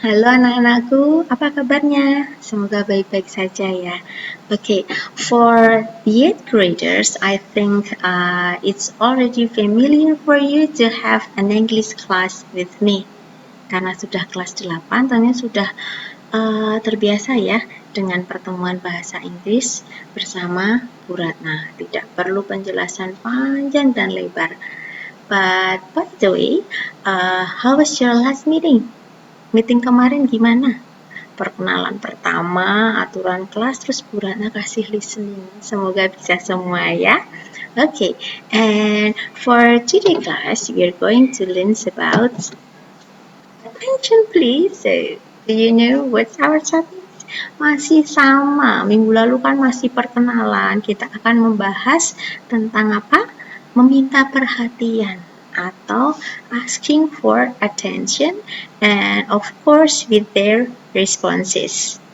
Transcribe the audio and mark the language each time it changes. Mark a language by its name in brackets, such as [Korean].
[Indonesian] Halo anak-anakku, apa kabarnya? Semoga baik-baik saja ya. [English] Okay, for the 8th graders, I think it's already familiar for you to have an English class with me. [Indonesian] Karena sudah kelas 8, tentunya sudah terbiasa ya dengan pertemuan bahasa Inggris bersama Bu Ratna. Tidak perlu penjelasan panjang dan lebar. [English] But by the way, how was your last meeting? [Indonesian] Meeting kemarin gimana? Perkenalan pertama, aturan kelas, terus Bu Ratna kasih listening. Semoga bisa semua ya. [English] Okay, and for today class, we are going to learn about attention please. So, do you know what's our topic? [Indonesian] Masih sama, minggu lalu kan masih perkenalan. Kita akan membahas tentang apa? Meminta perhatian atau [English] asking for attention, and of course with their responses.